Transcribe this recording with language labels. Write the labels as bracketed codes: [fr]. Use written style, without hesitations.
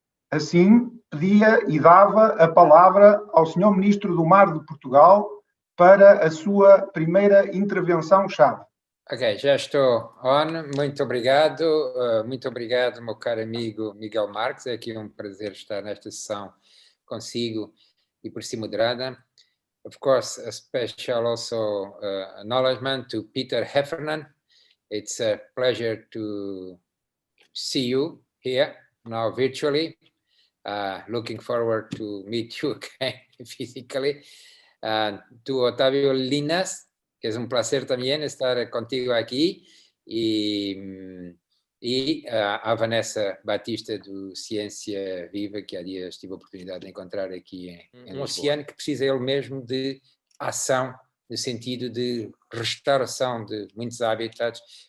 [pt] Assim, pedia e dava a palavra ao Sr. Ministro do Mar de Portugal para a sua primeira intervenção-chave. Ok, já estou on. Muito obrigado, meu caro amigo Miguel Marques. É aqui um prazer estar nesta sessão consigo e por si moderada. [en] Of course, a special also acknowledgement to Peter Heffernan. It's a pleasure to see you here now virtually. Looking forward to meet you again physically. [pt] To Otávio Linas, [es] que es un placer también estar contigo aquí, [pt] e a Vanessa Batista do Ciência Viva, que há dias tive a oportunidade de encontrar aqui em Oceano, que precisa ele mesmo de ação, no sentido de restauração de muitos habitats,